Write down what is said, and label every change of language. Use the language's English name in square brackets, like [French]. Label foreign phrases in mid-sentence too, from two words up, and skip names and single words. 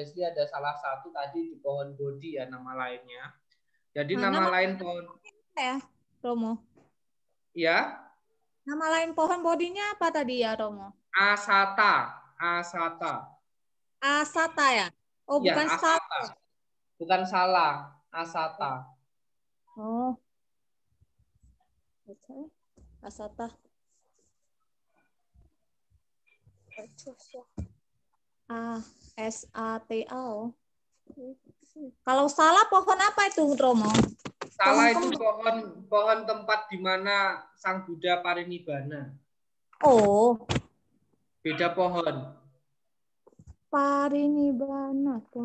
[Indonesian] Wesley ada salah satu tadi di pohon bodi ya nama lainnya. Jadi nama lain pohon Ya, Romo. ya. Nama lain pohon bodinya apa tadi ya, Romo? Asata. Asata ya? Oh, Ya, bukan asata. Sata. Bukan salah, Asata. Oh. Asata. SATA. Kalau salah pohon apa itu, Romo? Salah itu pohon tempat di mana Sang Buddha parinibbana. Oh. Beda pohon. Parinibbana.